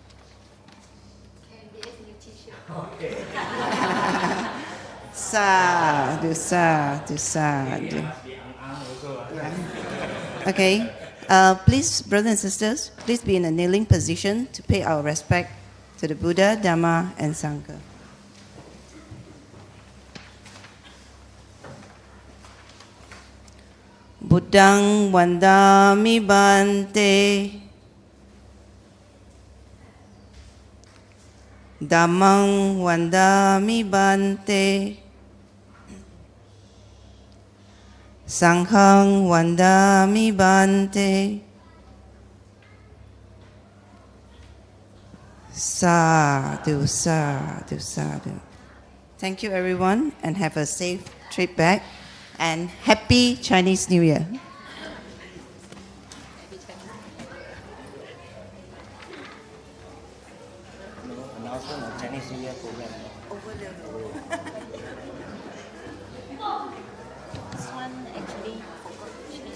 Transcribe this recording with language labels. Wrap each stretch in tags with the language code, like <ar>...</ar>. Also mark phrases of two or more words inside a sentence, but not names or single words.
<en>KMBS new t-shirt.</en> <pi>Sadhu, sadhu, sadhu.</pi> <en>Okay. Please, brothers and sisters, please be in a kneeling position to pay our respect to the Buddha, Dhamma, and Sangha.</en> <pi>Buddhang vandami bante, Dhammang vandami bante, Sanghang vandami bante. Sadhu, sadhu, sadhu.</pi> <en>Thank you, everyone, and have a safe trip back. And Happy Chinese New Year. Announcement of Chinese New Year program. This one actually forgot to change.</en>